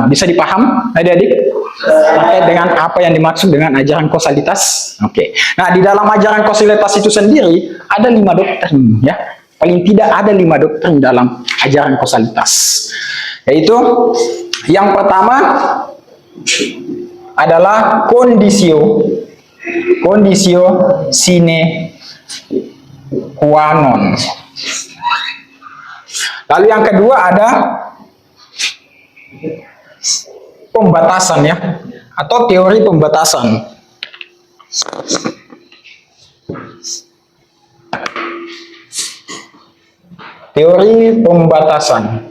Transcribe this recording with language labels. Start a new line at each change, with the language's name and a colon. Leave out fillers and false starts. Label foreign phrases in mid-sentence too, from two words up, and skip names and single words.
Indonesian: Bisa dipaham adik-adik terkait dengan apa yang dimaksud dengan ajaran kausalitas? Oke. Nah, di dalam ajaran kausalitas itu sendiri ada 5 doktrin ya. Paling tidak ada 5 doktrin dalam ajaran kausalitas. Yaitu yang pertama adalah
Latin: conditio sine qua non.
Indonesian: Lalu yang kedua ada pembatasan ya, atau teori pembatasan. Teori pembatasan.